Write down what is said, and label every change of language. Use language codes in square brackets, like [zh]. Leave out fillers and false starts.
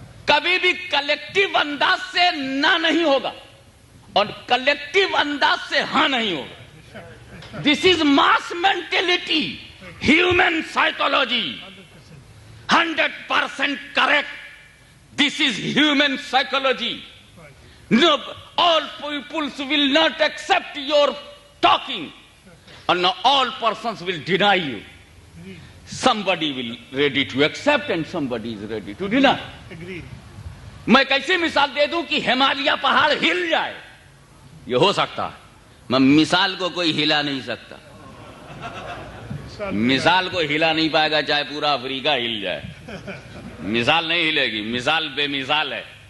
[hi] कभी भी कलेक्टिव अंदाज से ना नहीं होगा और कलेक्टिव अंदाज से हाँ नहीं होगा। [en] This is mass mentality, human psychology, 100% correct. This is human psychology. No, all peoples will not accept your talking, and no, all persons will deny you. Somebody will ready to accept and somebody is ready to deny. Agreed. [hi] मैं कैसे मिसाल दे दूं कि हिमालय पहाड़ हिल जाए, ये हो सकता है, मैं मिसाल को कोई हिला नहीं सकता, मिसाल को हिला नहीं पाएगा चाहे पूरा अफ्रीका हिल जाए, मिसाल नहीं हिलेगी, मिसाल बेमिसाल है।